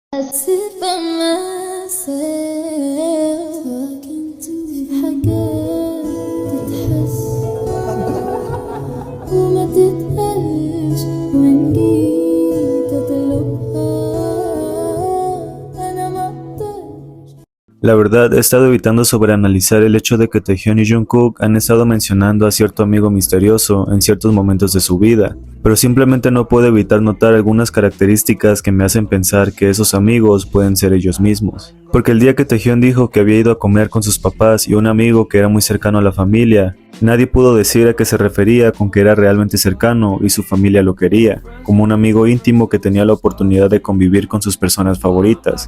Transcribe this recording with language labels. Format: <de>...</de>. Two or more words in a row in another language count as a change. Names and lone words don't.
<en>sit by myself talking to</en> <ar>حاجات تتحس وما تتقالش وإن جيت أطلبها أنا ما أقدرش.</ar> <es>La verdad, he estado evitando sobreanalizar el hecho de que Taehyun y Jungkook han estado mencionando a cierto amigo misterioso en ciertos momentos de su vida, pero simplemente no puedo evitar notar algunas características que me hacen pensar que esos amigos pueden ser ellos mismos. Porque el día que Taehyun dijo que había ido a comer con sus papás y un amigo que era muy cercano a la familia, nadie pudo decir a qué se refería con que era realmente cercano y su familia lo quería, como un amigo íntimo que tenía la oportunidad de convivir con sus personas favoritas.</es>